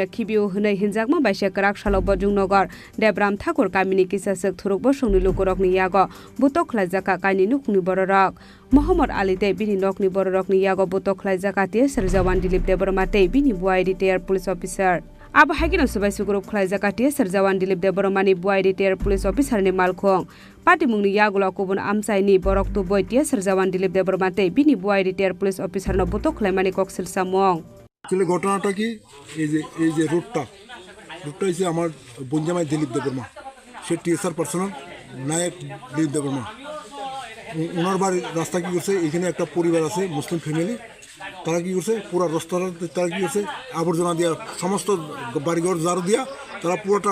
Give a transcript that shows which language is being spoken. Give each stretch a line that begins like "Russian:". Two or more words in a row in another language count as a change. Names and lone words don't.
Kok Borok: khibio hunai hinjakma baise karak salo Bojungnagar Debram Thakur kamini kisasek thuruk bosongni lukorokni yago butok khlaijaka kaini nukni bororok Muhammad Ali te bini nokni bororokni yago butok khlaijaka TSR Jawan Dilip Debormate bini buai
English: retired police officer
Kok Borok: Aba hagino sabai sugrup khlaijaka TSR Jawan Dilip Debormani buai
English: retired police officer
Kok Borok: ni malkhong Party mungni yagulo kubun amsaini borok tu boy TSR Jawan Dilip Debormate bini buai
English: retired police officer
Kok Borok: no butok khlaimani koksil samong
Bangla: আসলে ঘটনাটা কি এই যে রুটটা হচ্ছে আমার বঞ্জামাই দিলীপ দেববর্মা সে টিএসআর পার্সোনাল নায়ক দিলীপ দেববর্মা ওনার বাড়ির রাস্তা কি করছে এখানে একটা পরিবার আছে
English: Muslim family
Bangla: তারা কি করছে পুরো রাস্তাটা তারা কি করছে আবর্জনা দিয়া সমস্ত বাড়িঘর ঝাড়ু দিয়া তারা পুরোটা